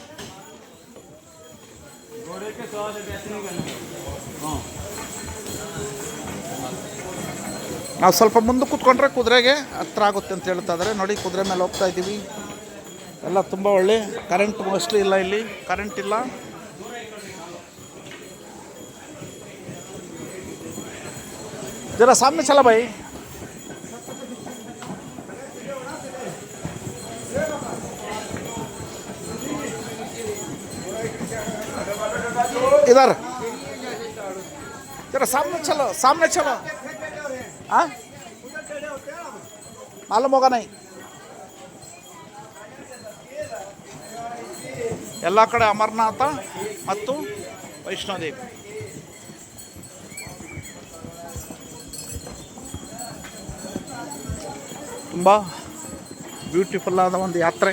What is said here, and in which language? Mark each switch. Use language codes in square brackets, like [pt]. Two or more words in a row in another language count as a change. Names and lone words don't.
[kn] ನಾವು ಸ್ವಲ್ಪ ಮುಂದೆ ಕೂತ್ಕೊಂಡ್ರೆ ಕುದುರೆಗೆ ಹತ್ರ ಆಗುತ್ತೆ ಅಂತ ಹೇಳ್ತಾ ಇದ್ದಾರೆ ನೋಡಿ. ಕುದುರೆ ಮೇಲೆ ಹೋಗ್ತಾ ಇದ್ದೀವಿ. ಎಲ್ಲ ತುಂಬ ಒಳ್ಳೆ. [en] current mostly [kn] ಇಲ್ಲ, ಇಲ್ಲಿ ಕರೆಂಟ್ ಇಲ್ಲ. [hi] जरा सामने चल भाई. इधर जरा सामने चलो, सामने चलो. हाँ मालूम होगा नहीं. [kn] ಎಲ್ಲ ಕಡೆ ಅಮರನಾಥ ಮತ್ತು ವೈಷ್ಣೋದೇವಿ. ತುಂಬ ಬ್ಯೂಟಿಫುಲ್ ಆದ ಒಂದು ಯಾತ್ರೆ.